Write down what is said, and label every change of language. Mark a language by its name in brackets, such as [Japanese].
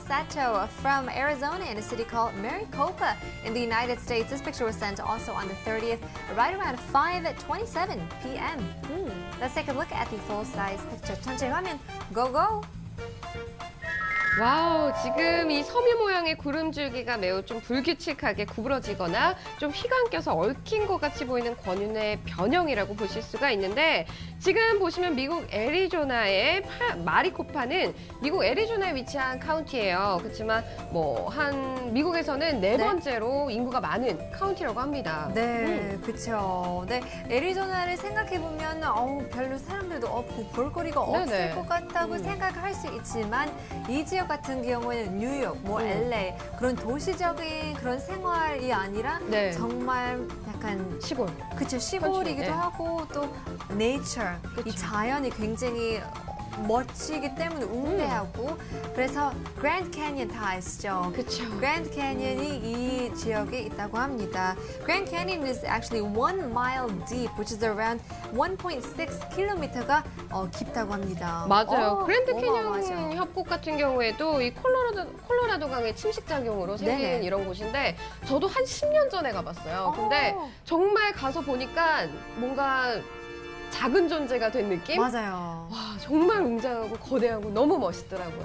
[English] Sato from Arizona in a city called Maricopa in the United States. This picture was sent also on the 30th, right around 5:27 p.m. Let's take a look at the full-size picture. [Korean] 전체 화면 [English] go go. [Korean] 와우, 지금 이 섬유 모양의 구름줄기가 매우 좀 불규칙하게 구부러지거나 좀 휘가 껴서 얽힌 것 같이 보이는 권윤의 변형이라고 보실 수가 있는데 지금 보시면 미국 애리조나의 마리코파는 미국 애리조나에 위치한 카운티예요. 그렇지만 미국에서는 네 번째로 인구가 많은 카운티라고 합니다. 네, 그렇죠. 네, 애리조나를 생각해 보면 별로 사람들도 없고 볼거리가 네네. 없을 것 같다고 생각할 수 있지만 이 지역 같은 경우에는 뉴욕, LA 그런 도시적인 그런 생활이 아니라 네. 정말 약간 시골. 그쵸 시골이기도 네. 하고 또 nature 이 그쵸. 자연이 굉장히 멋지기 때문에 웅대하고 그래서 그랜드 캐니언 다 아시죠? 그쵸. 그랜드 캐니언이 이 지역에 있다고 합니다. [English] Grand Canyon is actually 1 mile deep, which is around 1.6 km [Korean] 가 깊다고 합니다. 맞아요. 그랜드 어마어마하죠. 캐니언 협곡 같은 경우에도 이 콜로라도 강의 침식작용으로 생긴 네네. 이런 곳인데 저도 한 10년 전에 가봤어요. 근데 정말 가서 보니까 뭔가 작은 존재가 된 느낌? 맞아요. 와, 정말 웅장하고 거대하고 너무 멋있더라고요.